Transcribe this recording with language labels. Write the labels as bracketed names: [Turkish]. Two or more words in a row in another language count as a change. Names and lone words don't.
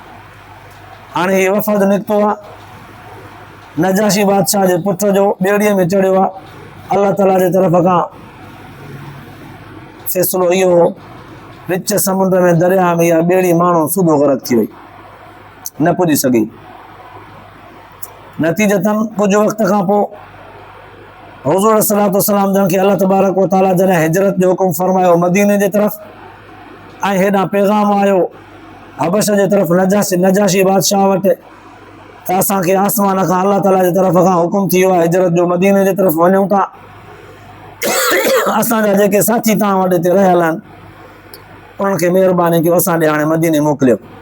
[Sindhi] हाणे हीउ वफ़द निकितो आहे नजाशी बादशाह जे पुट जो, ॿेड़ीअ में चढ़ियो आहे, अलाह ताला जे तरफ़ खां फ़ैसिलो इहो हो, विच समुंड में दरिया में इहा ॿेड़ी माण्हू सूदो ग़रक़ थी वई, न पुॼी सघी। नतीजतन कुझु वक़्त खां पोइ हुज़ूर सलातो वसलाम जन खे अल्लाह [Arabic] تبارك وتعالى [Sindhi] जॾहिं हिजरत जो हुकुम फरमायो मदीने जे तरफ़, ऐं हेॾां पैगाम आयो हबश जे तरफ़ नजाशी बादशाह वटि त असांखे आसमान खां अल्लाह ताला जे तरफ़ खां हुकुम थी वियो आहे हिजरत जो, मदीने जे तरफ़ वञूं था, असांजा जेके साथी तव्हां वटि हिते रहियल आहिनि उन्हनि खे महिरबानी कयो असां ॾे हाणे मदीने मोकिलियो।